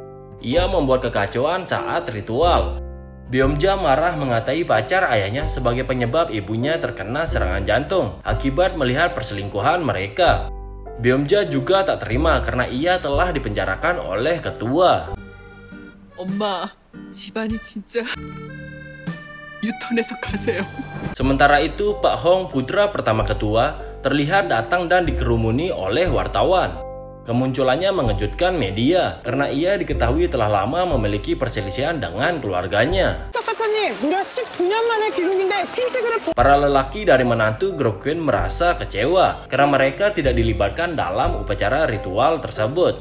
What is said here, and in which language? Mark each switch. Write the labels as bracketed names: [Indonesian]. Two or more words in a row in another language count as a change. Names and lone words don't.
[Indonesian] Ia membuat kekacauan saat ritual. Byung-ja marah mengatai pacar ayahnya sebagai penyebab ibunya terkena serangan jantung akibat melihat perselingkuhan mereka. Byung-ja juga tak terima karena ia telah dipenjarakan oleh ketua. [Korean] 엄마, 집안이 진짜 유턴해서 가세요. [Indonesian] Sementara itu, Pak Hong, putra pertama ketua, terlihat datang dan dikerumuni oleh wartawan. Kemunculannya mengejutkan media karena ia diketahui telah lama memiliki perselisihan dengan keluarganya. Para lelaki dari menantu grup Queen merasa kecewa karena mereka tidak dilibatkan dalam upacara ritual tersebut.